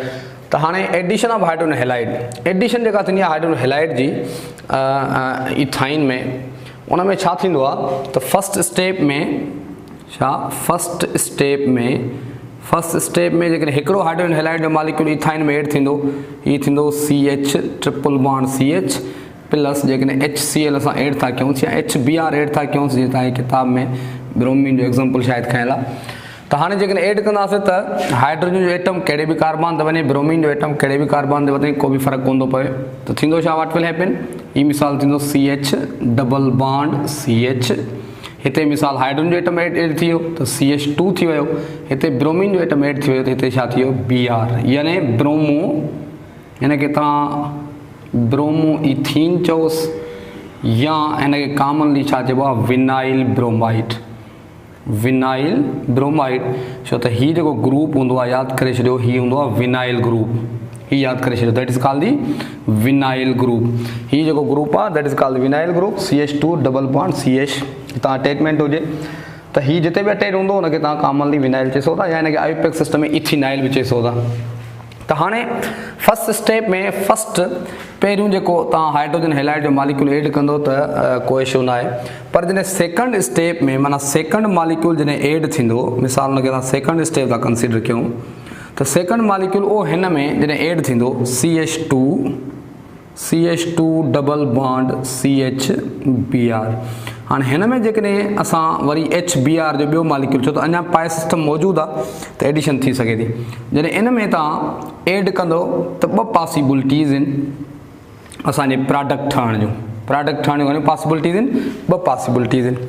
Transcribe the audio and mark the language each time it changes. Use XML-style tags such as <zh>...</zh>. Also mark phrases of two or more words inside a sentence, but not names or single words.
<sd>तो हाँ</sd> <en>addition of hydrogen halide,</en> <sd>एडिशन जो थी</sd> <en>hydrogen halide</en> <sd>जी इथाइन में उनमें छा थींदो आहे तो</sd> <en>first step</en> <sd>में छा</sd> <en>first step</en> <sd>में जेकॾहिं हिकिड़ो</sd> <en>hydrogen halide</en> <sd>जो मॉलिक्यूल इथाइन में ऐड थींदो, ये थींदो</sd> <en>CH triple bond CH plus</en> <sd>जेकॾहिं HCl असां ऐड था कयूं या HBr ऐड था कयूं जीअं तव्हांजी किताब में ब्रोमीन जो एग्जाम्पल शायदि खयल आहे। त हाणे जेकॾहिं ऐड कंदासीं त हाइड्रोजन जो एटम कहिड़े बि कार्बन ते वञे, ब्रोमीन जो एटम कहिड़े बि कार्बन ते वञे, को बि फ़र्क़ु कोन थो पए। त थींदो छा,</sd> <en>what will happen,</en> <sd>ही मिसाल थींदो</sd> <en>CH double bond CH,</en> <sd>हिते मिसाल हाइड्रोजन जो एटम ऐड थी वियो त CH2 थी वियो, हिते ब्रोमीन जो एटम ऐड थी वियो त हिते छा थी वियो Br, यानी ब्रोमो, यानी कि तव्हां</sd> <en>bromo ethene</en> <sd>चओसि या हिनखे कॉमनली छा चइबो आहे</sd> <en>vinyl bromide, vinyl bromide.</en> <sd>छो त हीउ जेको ग्रुप हूंदो आहे यादि करे छॾियो, हीउ हूंदो आहे</sd> <en>vinyl group,</en> <sd>हीउ यादि करे छॾियो,</sd> <en>That is called the vinyl group.</en> <sd>हीउ जेको ग्रुप आहे</sd> <en>that is called vinyl group, CH2 double bond CH</en> <sd>तव्हां अटैचमेंट हुजे त हीउ जिते बि अटैच हूंदो हुनखे तव्हां कॉमनली विनाइल चई सघो था, या हिनखे</sd> <en>IUPAC system</en> <sd>में इथीनाइल बि चई सघो था। त हाणे</sd> <en>first step</en> <sd>में फर्स्ट पहिरियों जेको तव्हां</sd> <en>hydrogen halide</en> <sd>जो मॉलिक्यूल ऐड कंदो त कोई इशू न आहे, पर जॾहिं</sd> <en>second step</en> <sd>में माना</sd> <en>second molecule</en> <sd>जॾहिं ऐड थींदो, मिसाल हुनखे तव्हां</sd> <en>second step</en> <sd>था कंसिडर कयूं त</sd> <en>second molecule</en> <sd>उहो हिन में जॾहिं ऐड थींदो</sd> <en>CH2 double bond CHBr.</en> <sd>हाँ हिन में जेकॾहिं असां वरी HBr जो ॿियो मॉलिक्यूल, छो त अञा पाए सिस्टम मौजूदु आहे त एडिशन थी सघे थी, जॾहिं इन में तव्हां ऐड कंदो त ॿ पॉसिबिलिटीज़ आहिनि असांजे प्रोडक्ट ठहण जूं, प्रोडक्ट ठहण जूं पॉसिबिलिटीज़ आहिनि, ॿ पॉसिबिलिटीज़ आहिनि।</sd>